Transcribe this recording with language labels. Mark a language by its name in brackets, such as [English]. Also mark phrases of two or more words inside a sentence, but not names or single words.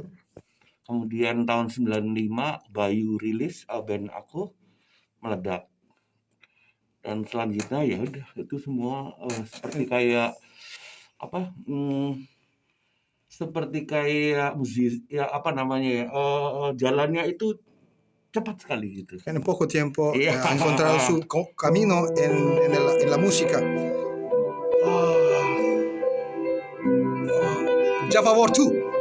[Indonesian] Kemudian tahun 95 Bayu rilis band aku meledak. Dan selanjutnya ya udah itu semua seperti kayak apa? Seperti kayak musik ya apa namanya ya jalannya itu cepat sekali gitu. [Spanish] En poco tiempo [Indonesian] Iya. [Spanish] ha encontrado su camino en la música. [English] Java War 2.